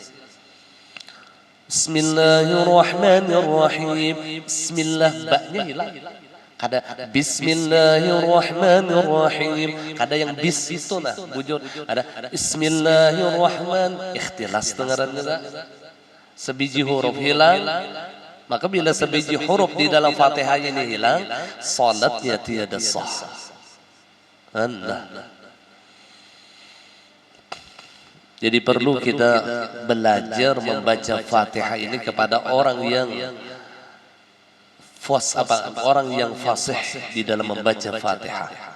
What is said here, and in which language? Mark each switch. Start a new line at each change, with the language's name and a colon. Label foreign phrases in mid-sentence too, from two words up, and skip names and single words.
Arabic: Bismillahirrahmanirrahim.
Banjar: Bismillah baknya hilang. Kada Bismillahirrahmanirrahim. Kada yang bis itu nah bujur. Ada Bismillahirrahman. Ikhtilas dengarannya. Sebiji huruf hilang.
Indonesian: Maka bila sebiji huruf di dalam Fatihah ini hilang, salatnya tiada sah. Jadi perlu kita belajar membaca Fatihah ini kepada orang yang orang yang fasih di dalam membaca Fatihah.